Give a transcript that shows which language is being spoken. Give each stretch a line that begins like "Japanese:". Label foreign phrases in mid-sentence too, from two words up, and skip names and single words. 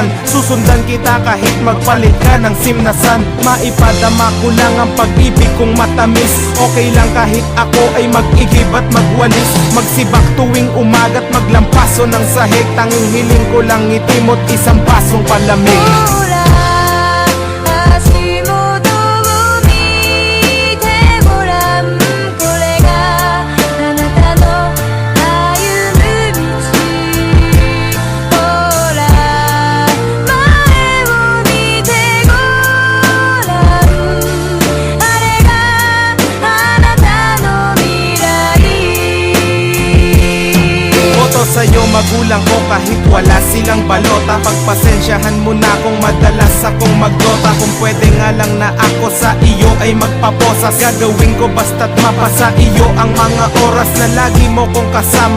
Filipino: Susundan kita kahit magpalit ka ng simnasan. Maipadama ko lang ang pag-ibig kong matamis. Okay lang kahit ako ay mag-igib at magwalis. Magsibak tuwing umaga't maglampaso ng sahig. Tanging hiling ko lang ngiti mo't isang pasong palamig.
Japanese: ほら足元を見てごらんこれがあなたの歩む道ほら前を見てごらんあれがあなたの未来
Filipino: Boto sa'yo magulang ko kahit wala silang balota. Pagpasensyahan mo na kung madalas akong magdota. Kung pwede nga lang na ako sa iyo ay magpaposas. Gagawin ko basta't mapasa iyo ang mga oras na lagi mo kong kasama.